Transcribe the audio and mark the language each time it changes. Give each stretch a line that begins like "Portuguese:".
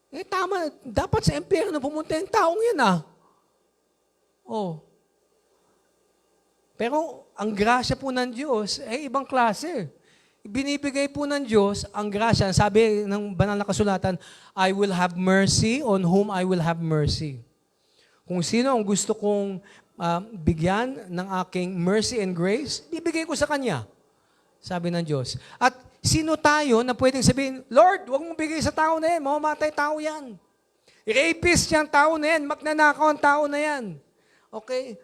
Filipino: Tama, dapat sa impyerno pumunta yung taong yan Pero ang grasya po ng Diyos ibang klase. Binibigay po ng Diyos ang grasya. Sabi ng banal na kasulatan,
English: I will have mercy on whom I will have mercy.
Filipino: Kung sino ang gusto kong bigyan ng aking
English: mercy and grace,
Filipino: bibigay ko sa Kanya. Sabi ng Diyos. At sino tayo na pwedeng sabihin, Lord, huwag mong bigay sa tao na yan, mamamatay tao yan. Rapist yung tao na yan, magnanakaw ang tao na yan. Okay?